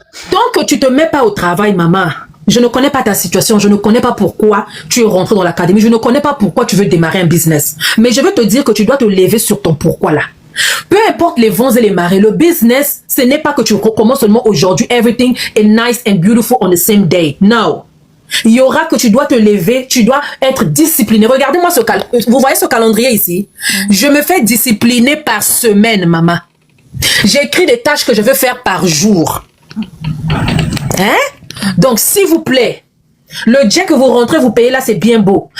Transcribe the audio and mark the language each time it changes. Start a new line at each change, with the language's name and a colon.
French: Tant que tu te mets pas au travail, maman, je ne connais pas ta situation, je ne connais pas pourquoi tu es rentré dans l'académie, je ne connais pas pourquoi tu veux démarrer un business. Mais je veux te dire que tu dois te lever sur ton pourquoi là. Peu importe les vents et les marées, le business, ce n'est pas que tu recommences seulement aujourd'hui.
English: Everything is nice and beautiful on the same day. No.
French: Il y aura que tu dois te lever, tu dois être discipliné. Regardez-moi vous voyez ce calendrier ici? Je me fais discipliner par semaine, maman. J'écris des tâches que je veux faire par jour. Hein? Donc, s'il vous plaît, le jet que vous rentrez, vous payez là, c'est bien beau.